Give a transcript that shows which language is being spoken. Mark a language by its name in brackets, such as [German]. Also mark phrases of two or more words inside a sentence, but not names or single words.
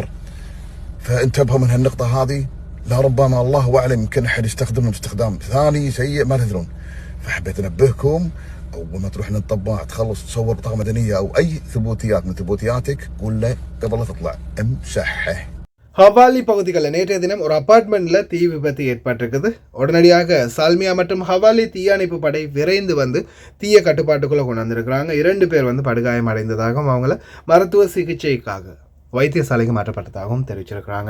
[Arabic] فانتبهوا من هالنقطه هذه، لربما الله اعلم يمكن احد يستخدمهم استخدام ثاني سيء ما تدرون. فحبيت انبهكم اول ما تروح للطباع تخلص تصور بطاقه مدنيه او اي ثبوتيات من ثبوتياتك قول له قبل لا تطلع امسحه. [Tamil] ஹவாலி பகுதிகளில் நேற்றைய தினம் ஒரு அபார்ட்மெண்ட்டில் தீ விபத்து ஏற்பட்டிருக்குது. உடனடியாக சால்மியா மற்றும் ஹவாலி தீயணைப்பு படை விரைந்து வந்து தீய கட்டுப்பாட்டுக்குள்ளே கொண்டு வந்திருக்கிறாங்க. 2 பேர் படுகாயம் அடைந்ததாகவும் அவங்கள மருத்துவ சிகிச்சைக்காக வைத்தியசாலைக்கு மாற்றப்பட்டதாகவும் தெரிவிச்சிருக்கிறாங்க.